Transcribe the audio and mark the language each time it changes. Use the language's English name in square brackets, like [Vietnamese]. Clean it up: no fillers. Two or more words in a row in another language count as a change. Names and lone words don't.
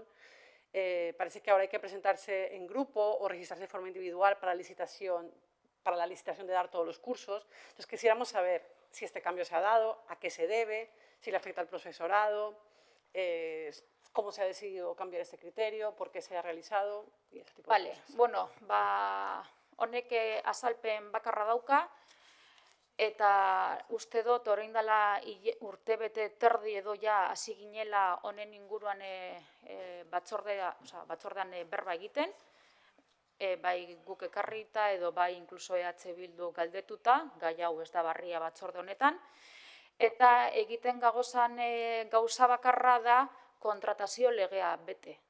[Spanish] Parece que ahora hay que presentarse en grupo o registrarse de forma individual para la licitación de dar todos los cursos. Entonces, quisiéramos saber si este cambio se ha dado, a qué se debe, si le afecta al profesorado, cómo se ha decidido cambiar este criterio, por qué se ha realizado y ese tipo de cosas. [Basque] Bueno, honek azalpen bakarra dauka, eta uste dut orain dela urtebete terdi edo ja hasi ginela honen inguruan batzordean berba egiten, bai guk ekarrita edo bai inkluso EH Bildu galdetuta, gai hau ez da barria batzorde honetan, eta egiten gagozan gauza bakarra da kontratazio legea bete.